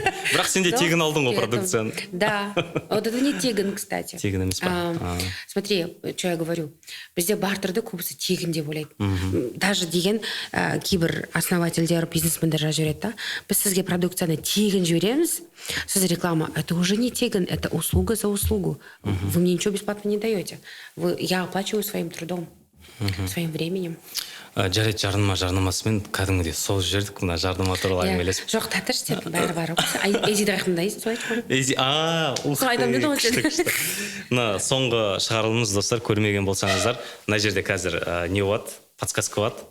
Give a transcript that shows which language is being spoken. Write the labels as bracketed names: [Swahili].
[Kazakh] Бірақ сен де тегін алдың ғой продукцияны. [Russian] Да. Вот это не тегін, кстати. [Kazakh] Тегін емес па? [Russian] Смотри, что я говорю. [Kazakh] Бізде бартерді көбісі тегін деп ойлайды. Даже деген кейбір основательдер, бизнесмендер жазып жібереді да. Біз сізге продукцияны тегін жібереміз. Сіз реклама. [Russian] Это уже не тегін, это услуга за услугу. Вы мне ничего бесплатно не даете. Я оплачиваю своим трудом. Своим временем. [Kazakh] Жарайды, жарнамасымен кәдімгідей сол жердік, мына жарнама туралы әңгімелесіп. Жоқ, татыр сен бәрі бар ғой. Эзиді айқындайсың, солай айтып қой. Сол айтам деді ғой сен. Мына соңғы шығарылымыз, достар, көрмеген болсаңыздар, мына жерде қазір не болады? Подсказка болады.